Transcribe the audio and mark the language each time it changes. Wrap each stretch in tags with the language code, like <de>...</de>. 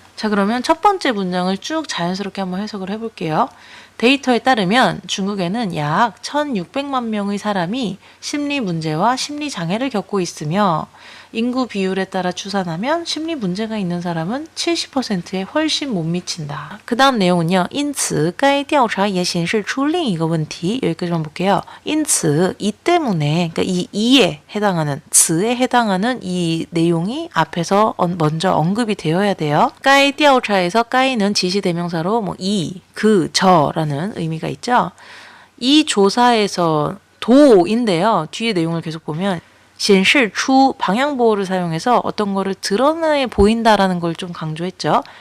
<ko>자, 그러면 첫 번째 문장을 쭉 자연스럽게 한번 해석을 해볼게요. 데이터에 따르면 중국에는 약 1600만 명의 사람이 심리 문제와 심리 장애를 겪고 있으며 인구 비율에 따라 추산하면 심리 문제가 있는 사람은 70%에 훨씬 못 미친다. 그 다음 내용은요.</ko> <zh>因此该调查也显示出另一个问题</zh> <ko>여기까지만 볼게요. 因此이 때문에 그러니까 이 이에 해당하는 此에 해당하는 이 내용이 앞에서 먼저 언급이 되어야 돼요. 该调查에서 该는 지시대명사로 뭐 이, 그, 저라는 의미가 있죠. 이 조사에서 도인데요. 뒤에 내용을 계속 보면 显示出 방향보호를 사용해서 어떤 거를 드러내 보인다라는 걸 좀 강조했죠.</ko>